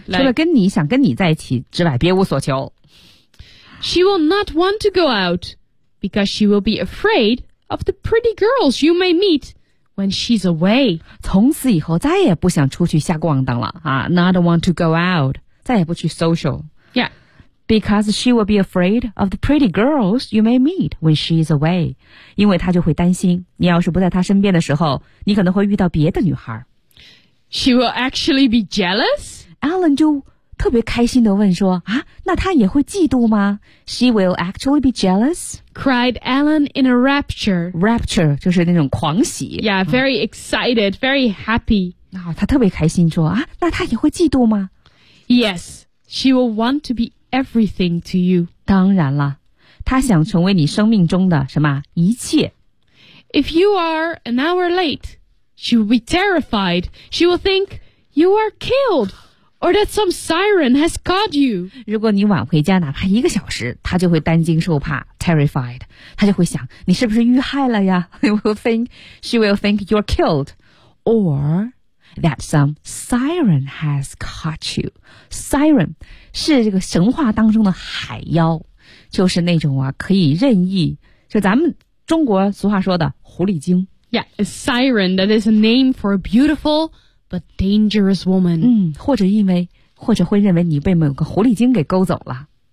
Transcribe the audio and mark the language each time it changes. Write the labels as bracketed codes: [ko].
[zh] 对 like, 除了跟你想跟你在一起之外别无所求 [en] she will not want to go out because she will be afraid of the pretty girls you may meetWhen she's away. [zh] 从此以后再也不想出去瞎逛荡了、啊、 [en] Not want to go out. [zh] 再也不去 social. [en] Yeah. Because she will be afraid of the pretty girls you may meet when she's away. [zh] 因为她就会担心你要是不在她身边的时候你可能会遇到别的女孩。 [en] She will actually be jealous? [zh] Alan 就特别开心地问说、啊、那她也会嫉妒吗? [en] She will actually be jealous? Cried Alan in a rapture. [zh] Rapture, 就是那种狂喜。 [en] Yeah, very excited, very happy.、 [zh] 哦、他特别开心说、啊、那他也会嫉妒吗 [en] Yes, she will want to be everything to you. [zh] 当然了他想成为你生命中的什么一切。 [en] If you are an hour late, she will be terrified. She will think, you are killed, or that some siren has caught you. [zh] 如果你晚回家哪怕一个小时他就会担惊受怕。 Terrified, 他就会想你是不是遇害了呀 [en] She will think you're killed Or that some siren has caught you [zh] Siren 是这个神话当中的海妖就是那种啊可以任意就咱们中国俗话说的狐狸精 [en] Yeah, a siren that is a name for a beautiful but dangerous woman. [zh] 或者会认为你被某个狐狸精给勾走了。